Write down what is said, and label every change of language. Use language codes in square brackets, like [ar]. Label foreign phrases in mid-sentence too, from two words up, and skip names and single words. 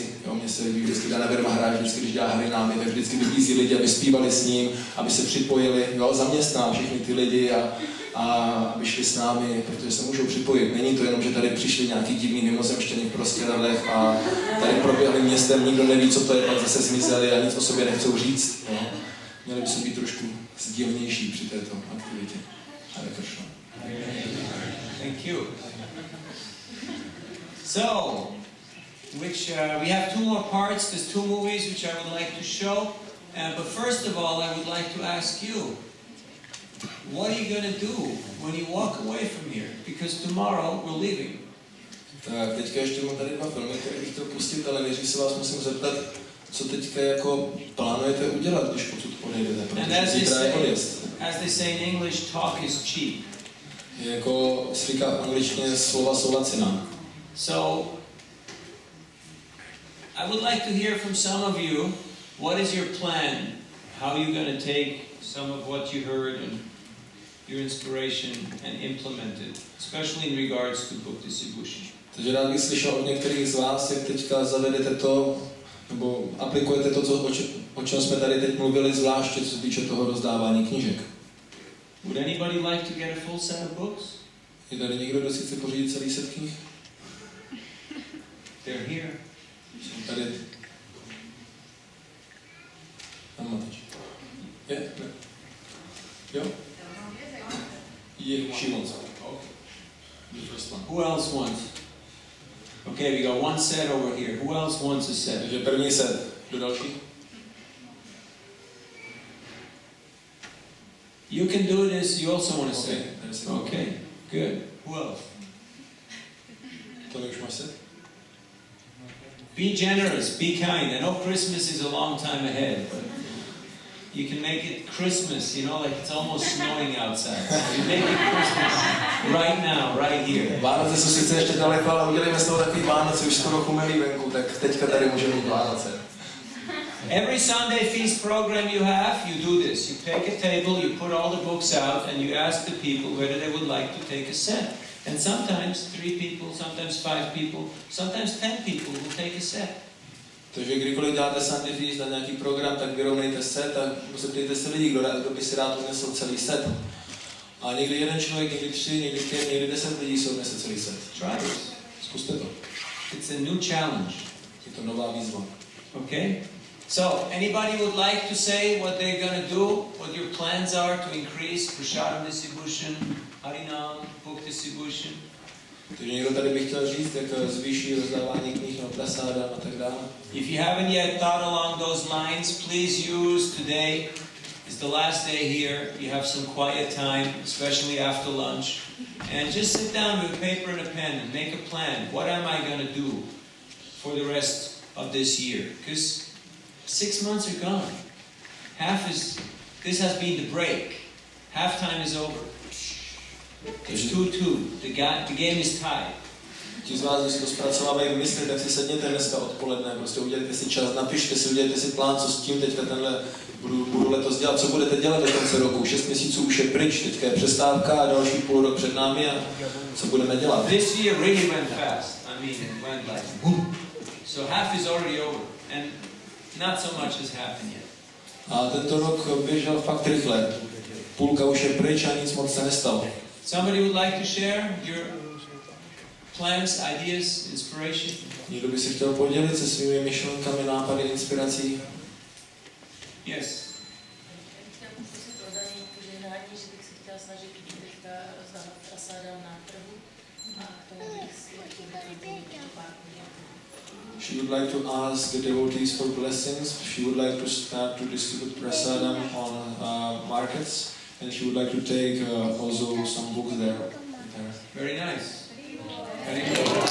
[cs] Jo, mně se líbí vždycky Dana Vermahráž, vždycky, když dělá Hare Námy, tak vždycky vybízí lidi, aby zpívali s ním, aby se připojili, jo, zaměstná všechny ty lidi a aby šli s námi, protože se můžou připojit. Není to jenom, že tady přišli nějaký divní mimozemštění v Prostěradech a tady proběhli městem, nikdo neví, co to je, pak zase zmizeli a nic o sobě nechcou říct. Jo. Měli by se být trošku sdílnější při této aktivitě. Hare Krishna. [en] Thank you. So, we have two more parts. There's two movies which I would like to show. But first of all, I would like to ask you, what are you going to do when you walk away from here? Because tomorrow we're leaving. [cs] Tak, teďka ještě mám tady dva filmy, které bych chtěl pustit, ale nejdřív se vás musím zeptat, co teďka jako plánujete udělat, když odsud odejdete, protože zítra je odjezd. [en] As they say in English, talk is cheap. [cs] Jako se říká v angličtině, slova jsou laciná. [en] So, I would like to hear from some of you, what is your plan? How are you going to take some of what you heard and your inspiration and implement it, especially in regards to book distribution? [cs] Takže rád bych slyšel od některých z vás, jak teďka zavedete to, nebo aplikujete to, o čem jsme tady teď mluvili, zvláště co se týče toho rozdávání knížek. [en] Would anybody like to get a full set of books? [cs] Je tady někdo, kdo si chce pořídit celý set knih? [en] They're here. [cs] Jsou tady. Tam máte. Je? Ne. Jo? [en] She wants. Okay. The first one. Who else wants? Okay, we got one set over here. Who else wants a set? Takže první set. Kdo další? You can do this. You also want a set. Okay. Okay, good. Who else? [cs] To už máš set? [en] Be generous. Be kind. I know Christmas is a long time ahead, but you can make it Christmas. You know, like it's almost snowing outside. So you make it Christmas right now, right here. [cs] Vánoce jsou sice ještě daleko, ale udělejme z toho takový Vánoce, už skoro chumelí venku, tak teďka tady můžeme mít Vánoce. [en] Every Sunday feast program you have, you do this. You take a table, you put all the books out, and you ask the people whether they would like to take a set. And sometimes 3 people, sometimes 5 people, sometimes 10 people will take a set. [cs] Takže kdykoliv dáte [en] Sunday feast [cs] na nějaký program, tak vyrovnejte set a zeptejte se lidí, kdo by si rád unesl celý set. A někdy jeden člověk, někdy 3, někdy 5, někdy 10 lidí se odnese celý set. [en] Try this. [cs] Zkuste to. [en] It's a new challenge. [cs] Je to nová výzva. [en] Okay? So, anybody would like to say what they're going to do, what your plans are to increase prasadam distribution, harinam, book distribution? [cs] Takže někdo tady by chtěl říct, jak zvýší rozdávání knih na prasáda a tak dále. [en] If you haven't yet thought along those lines, please use today. It's the last day here. You have some quiet time, especially after lunch. And just sit down with a paper and a pen and make a plan. What am I going to do for the rest of this year? Because 6 months are gone. This has been the break. Half time is over. It's 2-2. The game is tied. [cs] Ti z vás, kdo si to zpracovávají v mysli, tak si sedněte dneska odpoledne, prostě udělejte si čas, napište si, udělejte si plán, co s tím teďka tenhle budu letos dělat, co budete dělat do konce roku. 6 měsíců už je pryč, teďka je přestávka a další půl rok před námi a co budeme dělat. [en] This year really went fast. I mean, it went like boom. So half is already over, and not so much has happened yet. [cs] A tento rok běžel fakt rychle. Půlka už je pryč a nic moc se nestalo. [en] Somebody would like to share your plans, ideas, inspiration? [cs] Někdo by si chtěl podělit se svými myšlenkami, nápady, inspirací? [en] Yes. [cs] Já bych poprosit o daný požehnání, že bych se chtěla snažit teďka rozdávat prasáda na trhu a k tomu bych si chtěla pár podnětů. [en] She would like to ask the devotees for blessings. She would like to start to distribute prasadam on markets, and she would like to take also some books there. Very nice. Very good.